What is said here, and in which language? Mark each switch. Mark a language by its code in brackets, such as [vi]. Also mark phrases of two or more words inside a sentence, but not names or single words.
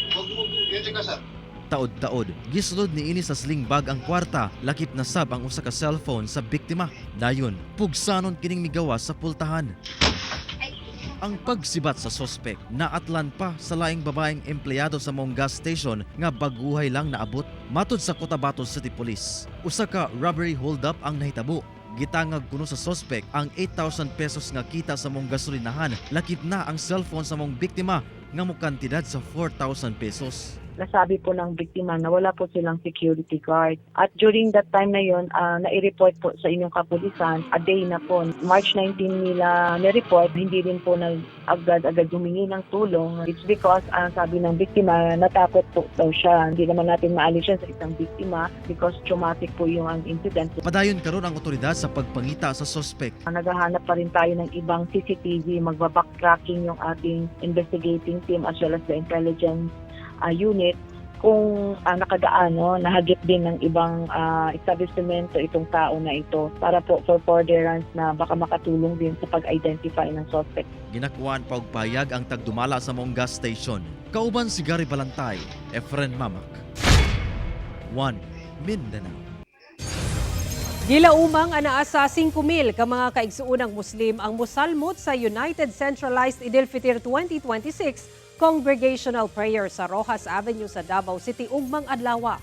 [ceb] Taod-taod, gisulod ni ini sa sling bag ang kwarta, lakip na sab ang usa ka cellphone sa biktima. Dayon, pugsanon kining migawa sa pultahan. Ang pagsibat sa suspect naatlan pa sa laing babaeng empleyado sa maong gas station nga baguhay lang naabot. Matod sa Cotabato City Police, usa ka [en] robbery hold-up [ceb] ang nahitabo. Gitangag kuno sa suspect ang 8,000 pesos nga kita sa mong gasolinahan, lakip na ang cellphone sa mong biktima nga mukantidad sa 4,000 pesos. [tl] Nasabi po ng biktima na wala po silang security guard. At [en] during that time [tl] na yon, nai-report po sa inyong kapulisan, a day na po. March 19 nila ni-report, hindi rin po agad-agad humingi ng tulong. [en] It's because, [tl] sabi ng biktima, natakot po daw siya. Hindi naman natin maalis siya sa isang biktima [en] because traumatic [tl] po yung incident. [ceb] Padayon karon ang otoridad sa pagpangita sa suspect. [tl] Naghahanap pa rin tayo ng ibang CCTV, magbabacktracking yung ating investigating team [en] as well as the intelligence unit [tl] kung nakagaano, nahagip din ng ibang establishmento itong tao na ito para po [en] for furtherance [tl] na baka makatulong din sa pag-identify ng suspect. [ceb] Ginakuan pa og payag ang tagdumala sa mong gas station. Kauban si Gary Balantay, Efren Mamak. 1 Mindanao. Gilaumang anaa sa 5,000 ka mga kaigsuunang Muslim ang mosalmot sa United Centralized Eid-el-Fitr 2026 Congregational Prayer sa Rojas Avenue sa Davao City ugmang adlaw.